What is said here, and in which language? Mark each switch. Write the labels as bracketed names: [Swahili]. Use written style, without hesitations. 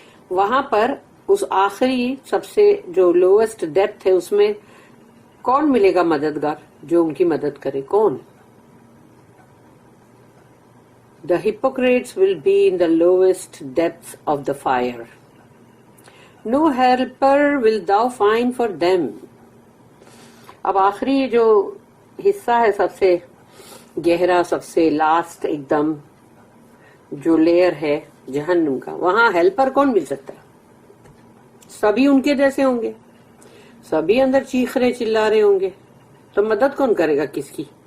[Urdu] وہاں پر اس آخری سب سے جو لوئسٹ ڈیپتھ ہے اس میں کون ملے گا مددگار جو ان کی مدد کرے؟ کون؟ [English] The hypocrites will be in the lowest depths of the fire. No helper will thou find for them. [Urdu] اب آخری جو حصہ ہے سب سے گہرا، سب سے لاسٹ ایک دم جو لیئر ہے جہنم کا، وہاں ہیلپر کون مل سکتا ہے؟ سبھی ان کے جیسے ہوں گے، سبھی اندر چیخ رہے چلا رہے ہوں گے، تو مدد کون کرے گا کس کی؟